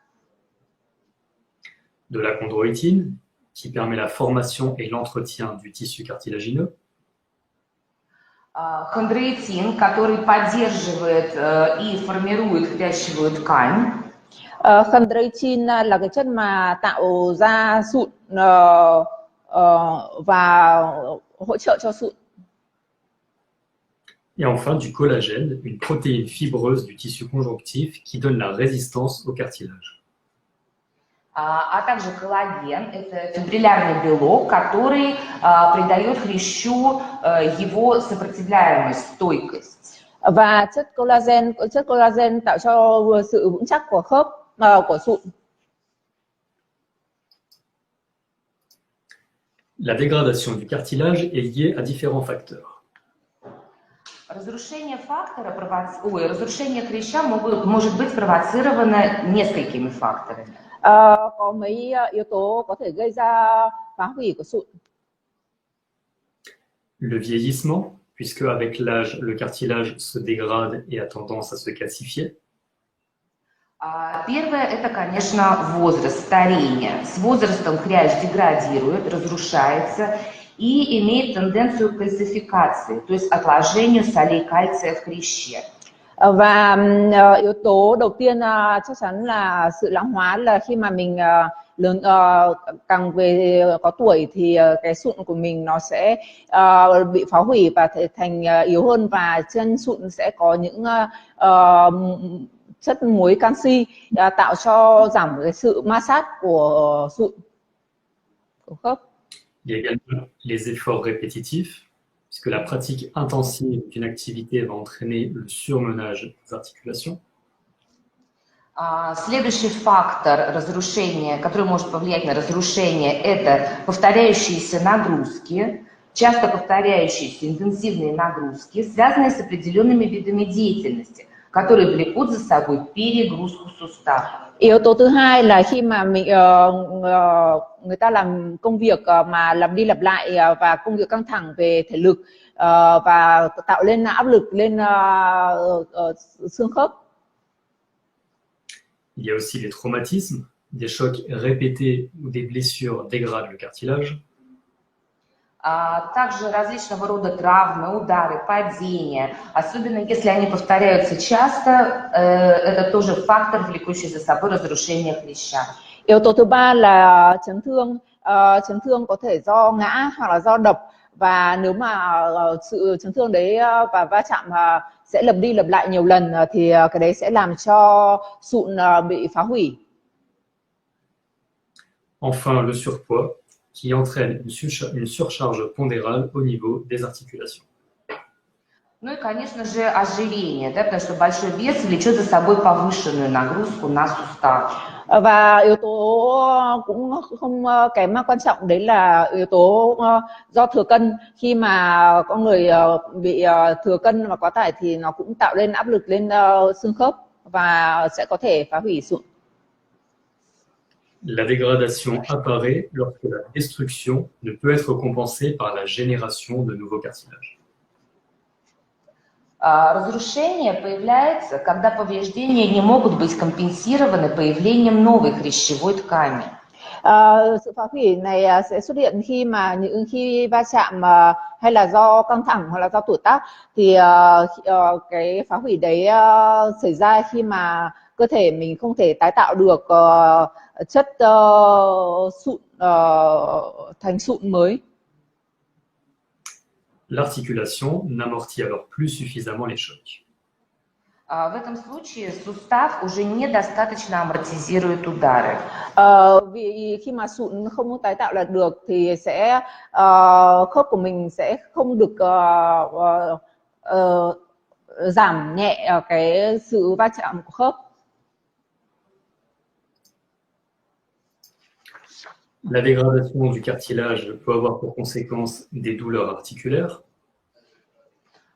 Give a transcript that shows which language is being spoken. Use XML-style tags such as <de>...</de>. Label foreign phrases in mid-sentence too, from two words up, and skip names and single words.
<fr>De la chondroïtine qui permet la formation et l'entretien du tissu cartilagineux.</fr> <ru>Хондроитин, который поддерживает и формирует хрящевую ткань.</ru> <vi>Chondroitin là cái chất mà tạo ra sụn và hỗ trợ cho sụn.</vi> <fr>Et enfin du collagène, une protéine fibreuse du tissu conjonctif qui donne la résistance au cartilage.</fr> <ru>А также коллаген – это фибриллярный белок, который придает хрящу его сопротивляемость, стойкость.</ru> <vi>Và chất collagen tạo cho sự vững chắc của khớp của sụn.</vi> <fr>La dégradation du cartilage est liée à différents facteurs.</fr> <ru>Разрушение хряща может быть спровоцировано несколькими факторами.</ru> <vi>Có mấy yếu tố có thể gây ra phá hủy của sụn.</vi> <fr>Le vieillissement, puisque avec l'âge, le cartilage se dégrade et a tendance à se calcifier.</fr> <ru>Первое – это, конечно, возраст, старение. С возрастом хрящ деградирует, разрушается и имеет тенденцию к кальцификации, то есть отложению солей кальция в хряще.</ru> <vi>Và yếu tố đầu tiên chắc chắn là sự lão hóa, là khi mà mình lớn càng về có tuổi thì cái sụn của mình nó sẽ bị phá hủy và thành yếu hơn, và trên sụn sẽ có những chất muối canxi tạo cho giảm cái sự ma sát của sụn, của khớp.</vi> <fr>Il y a également les efforts répétitifs, puisque la pratique intensive d'une activité va entraîner le surmenage des articulations.</fr> <ru>Следующий фактор разрушения, который может повлиять на разрушение, это повторяющиеся нагрузки, часто повторяющиеся интенсивные нагрузки, связанные с определенными видами деятельности, которые влекут за собой перегрузку суставов.</ru> <vi>Yếu tố thứ hai là khi mà người ta làm công việc mà lặp đi lặp lại và công việc căng thẳng về thể lực và tạo lên áp lực lên xương khớp.</vi> <fr>Il y a aussi les traumatismes, des chocs répétés ou des blessures dégradent le cartilage.</fr> <ru>Также различного рода травмы, удары, падения, особенно если они повторяются часто, это тоже фактор, влекущий за собой разрушение хряща.</ru> <vi>Yếu tố thứ ba là chấn thương. Chấn thương có thể do ngã hoặc là do đập, và nếu mà sự chấn thương đấy và va chạm sẽ lặp đi lặp lại nhiều lần thì cái đấy sẽ làm cho sụn bị phá hủy.</vi> <fr>Enfin, le surpoids qui entraîne une surcharge pondérale au niveau des articulations.</fr> <ru>Ну и, конечно же, ожирение, да, потому что большой вес влечет за собой повышенную нагрузку на суставы.</ru> <vi>Và yếu tố cũng không kém quan trọng, đấy là yếu tố do thừa cân. Khi mà con người bị thừa cân và quá tải thì nó cũng tạo lên áp lực lên xương khớp và sẽ có thể phá hủy sụn.</vi> <fr>La dégradation apparaît lorsque la destruction ne peut être compensée par la génération de nouveaux cartilages.</fr> <ru>Разрушение появляется, когда повреждения не могут быть компенсированы появлением новой хрящевой ткани.</ru> <vi>Sự phá hủy này sẽ xuất hiện khi va chạm hay là do căng thẳng hoặc là do tuổi tác, thì cái phá hủy đấy xảy ra khi mà cơ thể mình không thể tái tạo được chất sụn thành sụn mới.</vi> <fr>L'articulation n'amortit alors plus suffisamment les chocs.</fr> <ru>В этом случае сустав уже недостаточно амортизирует удары.</ru> <vi>Vì khi mà sụn không tái tạo lại được thì sẽ khớp của mình sẽ không được giảm nhẹ cái sự va chạm của khớp.</vi> <fr>La dégradation du cartilage peut avoir pour conséquence des douleurs articulaires.</fr>